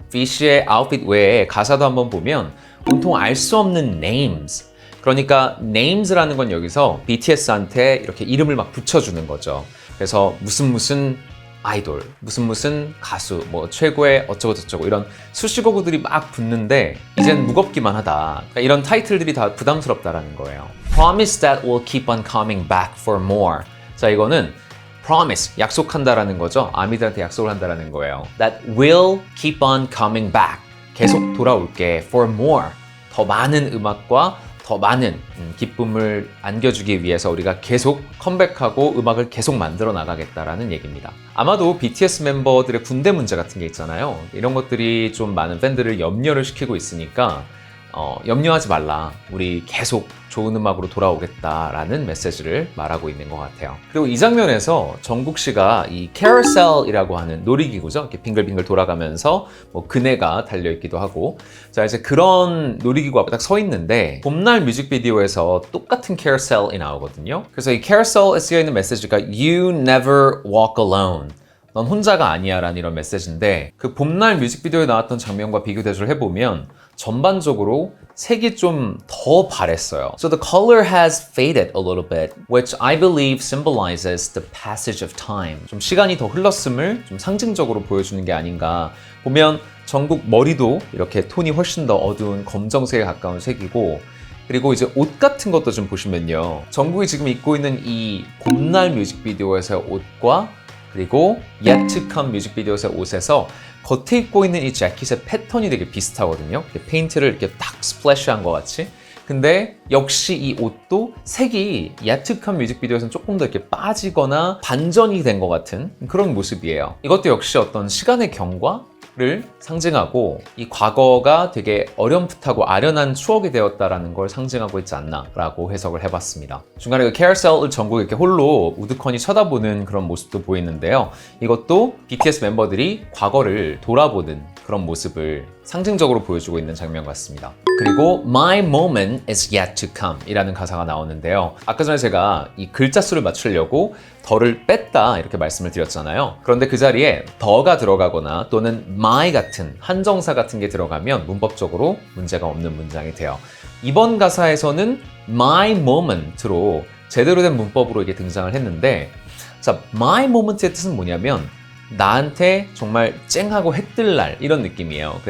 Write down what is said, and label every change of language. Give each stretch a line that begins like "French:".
Korean: B씨의 아웃핏 외에 가사도 한번 보면 온통 알 수 없는 names. 그러니까 names라는 건 여기서 BTS한테 이렇게 이름을 막 붙여주는 거죠. 그래서 무슨 아이돌, 무슨 가수, 뭐 최고의 어쩌고저쩌고 이런 수식어구들이 막 붙는데 이젠 무겁기만 하다. 그러니까 이런 타이틀들이 다 부담스럽다라는 거예요.
English: Promise that we'll keep on coming back for more.
Korean: 자, 이거는 promise, 약속한다라는 거죠. 아미들한테 약속을 한다라는 거예요.
English: That will keep on coming back.
Korean: 계속 돌아올게.
English: For more.
Korean: 더 많은 음악과 더 많은 기쁨을 안겨주기 위해서 우리가 계속 컴백하고 음악을 계속 만들어 나가겠다라는 얘기입니다. 아마도 BTS 멤버들의 군대 문제 같은 게 있잖아요. 이런 것들이 좀 많은 팬들을 염려를 시키고 있으니까 염려하지 말라. 우리 계속 좋은 음악으로 돌아오겠다라는 메시지를 말하고 있는 것 같아요. 그리고 이 장면에서 정국 씨가 이 캐러셀이라고 하는 놀이기구죠. 이렇게 빙글빙글 돌아가면서 뭐 그네가 달려있기도 하고, 자 이제 그런 놀이기구 앞에 딱 서 있는데 봄날 뮤직비디오에서 똑같은 캐러셀이 나오거든요. 그래서 이 캐러셀에 쓰여 있는 메시지가
English: You never walk alone.
Korean: 넌 혼자가 아니야 라는 이런 메시지인데, 그 봄날 뮤직비디오에 나왔던 장면과 비교 대조를 해보면 전반적으로 색이 좀 더 바랬어요.
English: So the color has faded a little bit, which I believe symbolizes the passage of time.
Korean: 좀 시간이 더 흘렀음을 좀 상징적으로 보여주는 게 아닌가. 보면 정국 머리도 이렇게 톤이 훨씬 더 어두운 검정색에 가까운 색이고, 그리고 이제 옷 같은 것도 좀 보시면요. 정국이 지금 입고 있는 이 봄날 뮤직비디오에서의 옷과 그리고 Yet to Come 뮤직비디오에서의 옷에서 겉에 입고 있는 이 재킷의 패턴이 되게 비슷하거든요. 이렇게 페인트를 이렇게 딱 스플래시한 것 같이. 근데 역시 이 옷도 색이 Yet to Come 뮤직비디오에서는 조금 더 이렇게 빠지거나 반전이 된 것 같은 그런 모습이에요. 이것도 역시 어떤 시간의 경과를 상징하고 이 과거가 되게 어렴풋하고 아련한 추억이 되었다라는 걸 상징하고 있지 않나라고 해석을 해봤습니다. 중간에 그 캐러셀을 전국에 이렇게 홀로 우두커니 쳐다보는 그런 모습도 보이는데요. 이것도 BTS 멤버들이 과거를 돌아보는 그런 모습을 상징적으로 보여주고 있는 장면 같습니다. 그리고
English: My moment is yet to come
Korean: 이라는 가사가 나오는데요. 아까 전에 제가 이 글자 수를 맞추려고 더를 뺐다 이렇게 말씀을 드렸잖아요. 그런데 그 자리에 더가 들어가거나 또는 my 같은 한정사 같은 게 들어가면 문법적으로 문제가 없는 문장이 돼요. 이번 가사에서는 my moment로 제대로 된 문법으로 이게 등장을 했는데, 자, my moment의 뜻은 뭐냐면 나한테 정말 쨍하고 해뜰 날 이런 느낌이에요.